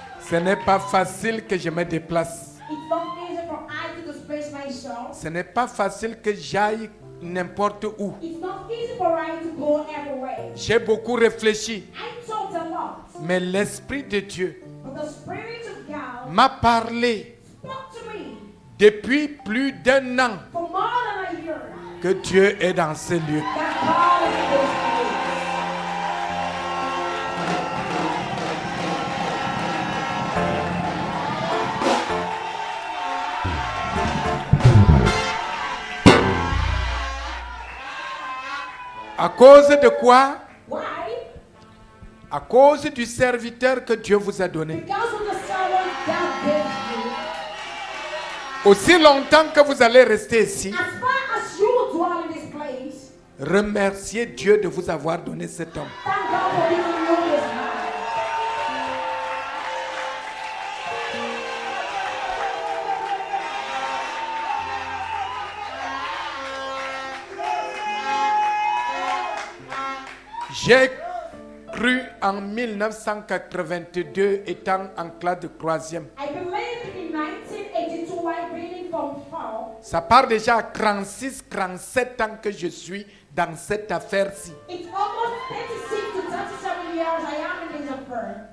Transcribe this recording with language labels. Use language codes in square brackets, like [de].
[fr] Ce n'est pas facile que je me déplace. [en] It's not easy for I to disperse myself. yourself. [fr] Ce n'est pas facile que j'aille n'importe où. [en] It's not easy for you to go everywhere. [fr] J'ai beaucoup réfléchi, [en] I thought a lot, [fr] mais l'Esprit de Dieu [en] but the Spirit of God [fr] m'a parlé [en] spoke to me [fr] depuis plus d'1 an [en] for more than a year [fr] que Dieu est dans ce lieu. [en] that God is in this place. [fr] À cause de quoi? [en] Why? [fr] À cause du serviteur que Dieu vous a donné. [en] Because of the servant God gave you. [fr] Aussi longtemps que vous allez rester ici, [en] As far as you dwell in this place, [fr] remerciez Dieu de vous avoir donné cet homme. [en] thank God for giving you this man. [fr] J'ai cru en 1982 étant en classe de 3e. [en] I believe in 1982 while reading from 4. [fr] Ça part déjà à 36, 37 ans que je suis dans cette affaire-ci. [en] It's almost 36 to 37 years I am in this affair.